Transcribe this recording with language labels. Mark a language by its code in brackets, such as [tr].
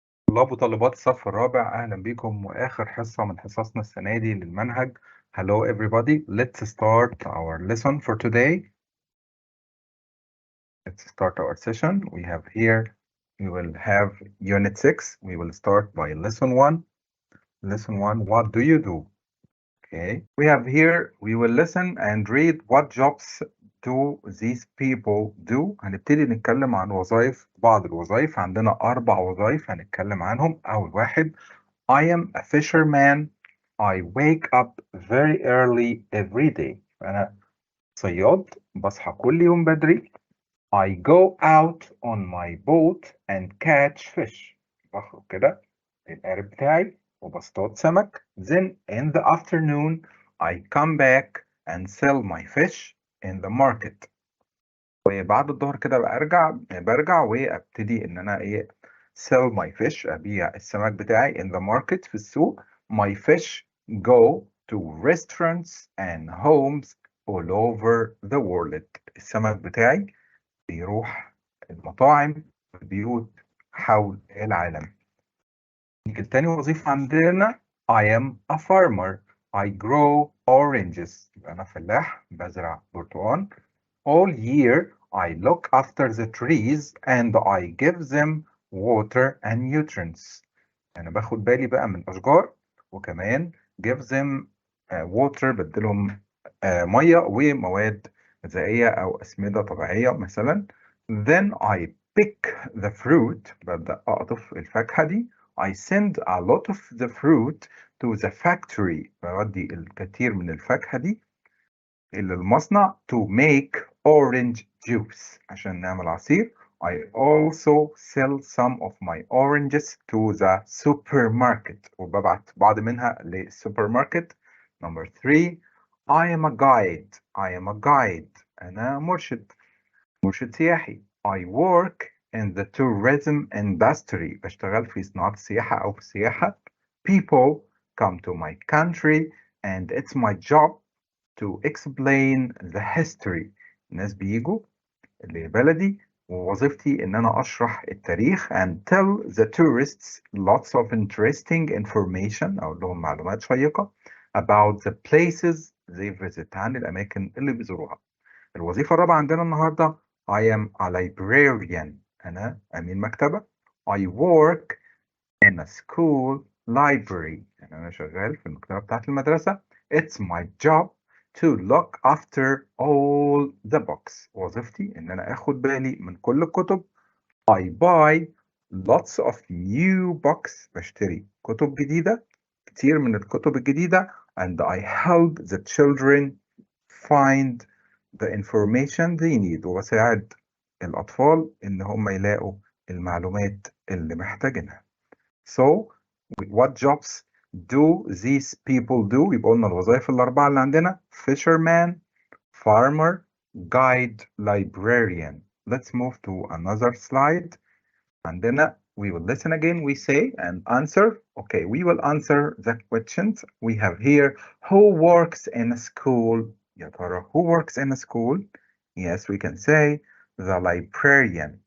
[ar] طلاب وطالبات الصف الرابع، أهلا بكم وآخر حصة من حصصنا السنة دي للمنهج. [en] Hello everybody, let's start our lesson for today. Let's start our session. We will have Unit 6. We will start by Lesson 1. Lesson 1, what do you do? Okay, we will listen and read what jobs do these people do. [ar] هنبتدي نتكلم عن بعض الوظائف. عندنا 4 وظائف هنتكلم عنهم. أول واحد, [en] I am a fisherman. I wake up very early every day. [ar] أنا صياد بصحى كل يوم بدري. [en] I go out on my boat and catch fish. [ar] بخرج كده القارب بتاعي وبصطاد سمك. [en] Then in the afternoon I come back and sell my fish in the market. [ar] وبعد الظهر كده برجع وابتدي ان انا [en] sell my fish, [ar] ابيع السمك بتاعي [en] in the market [ar] في السوق. [en] My fish go to restaurants and homes all over the world. [ar] السمك بتاعي بيروح المطاعم والبيوت حول العالم. نيجي لتاني وظيفة عندنا, [en] I am a farmer. I grow oranges. [ar] أنا فلاح بزرع برتقال. [en] All year I look after the trees and I give them water and nutrients. [ar] أنا باخد بالي بقى من الأشجار وكمان [en] give them water, [ar] بدلهم مية ومواد غذائية أو أسمدة طبيعية مثلا. [en] Then I pick the fruit, [ar] ببدأ أقطف الفاكهة دي. [en] I send a lot of the fruit to the factory, [ar] بودي الكثير من الفاكهة دي إلى المصنع [en] to make orange juice, [ar] عشان نعمل عصير. [en] I also sell some of my oranges to the supermarket, [ar] وببعت بعض منها للسوبرماركت. [en] Number 3, I am a guide. I am a guide. [ar] أنا مرشد سياحي. [en] I work in the tourism industry. [ar] بشتغل في صناعة السياحة أو في السياحة. [en] People come to my country and it's my job to explain the history. [ar] الناس بيجوا لبلدي ووظيفتي إن أنا أشرح التاريخ [en] and tell the tourists lots of interesting information, [ar] أو لهم معلومات شيقة [en] about the places they visit, [ar] عن الأماكن اللي بيزوروها. الوظيفة الرابعة عندنا النهاردة, I am a librarian. أنا أمين مكتبة. [en] I work in a school library. [ar] يعني أنا شغال في المكتبة بتاعت المدرسة. [en] It's my job to look after all the books. [ar] وظيفتي إن أنا أخد بالي من كل الكتب. [en] I buy lots of new books. [ar] بشتري كتب جديدة, كتير من الكتب الجديدة. [en] And I help the children find the information they need. [ar] وبساعد الأطفال إن هم يلاقوا المعلومات اللي محتاجينها. [en] So, what jobs do these people do? [ar] يبقى قلنا الوظائف الأربعة اللي عندنا: fisherman, farmer, guide, librarian. [en] Let's move to another slide. [ar] عندنا, [en] we will listen again, we say and answer. Okay, we will answer the questions. We have here, who works in a school? [ar] يا ترى, [en] who works in a school? Yes, we can say the librarian.